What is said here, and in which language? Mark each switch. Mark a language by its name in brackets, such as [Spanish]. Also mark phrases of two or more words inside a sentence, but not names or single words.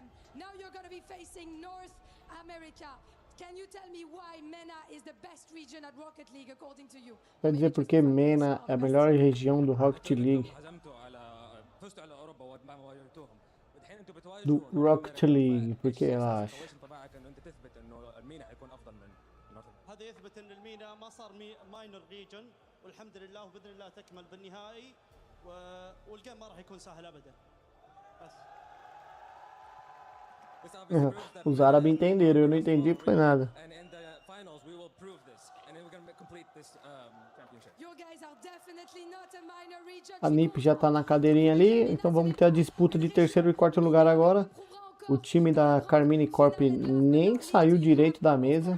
[English] Now you're going to be facing North America. Can you tell me why MENA is the best region at Rocket League according to you? [Portuguese] Quer dizer porque MENA é a melhor região do Rocket League. Do Rocket League, porque ela acha. [Arabic] انه المينا حيكون افضل من نورث. هذا يثبت ان المينا ما صار [English] minor region, [Arabic] والحمد لله وباذن الله تكمل بالنهائي، والجيم ما راح يكون سهل ابدا. بس [Portuguese] Os árabes entenderam, eu não entendi foi nada. A NiP já tá na cadeirinha ali, então vamos ter a disputa de terceiro e quarto lugar agora. O time da Carmine Corp nem saiu direito da mesa.